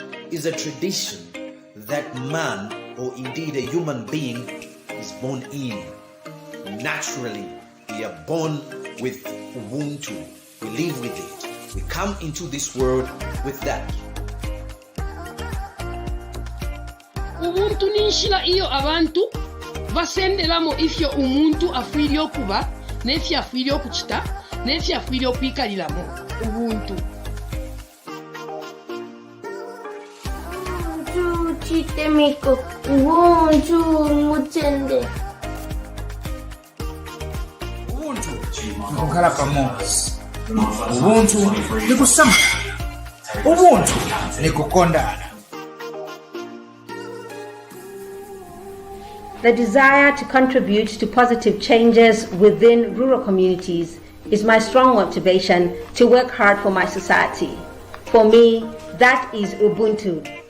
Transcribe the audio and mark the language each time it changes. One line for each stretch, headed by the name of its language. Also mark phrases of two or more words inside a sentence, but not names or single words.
English: is a tradition that man, or indeed a human being, is born in. Naturally, we are born with Ubuntu. We live with it. We come into this world with that.
Bemba: Ubuntu ninshila iyo abantu basenderamo ifyo umuntu afwiri okuba n'efyo afwiri okuchita n'efyo afwiri okwikaliramo ubuntu. Ubuntu chitemiko, ubuntu mutende.
Nyanja: Ubuntu nkukhala pamozi.
Bemba: Ubuntu nikusama. Ubuntu nikukondana.
English: The desire to contribute to positive changes within rural communities is my strong motivation to work hard for my society. For me, that is Ubuntu.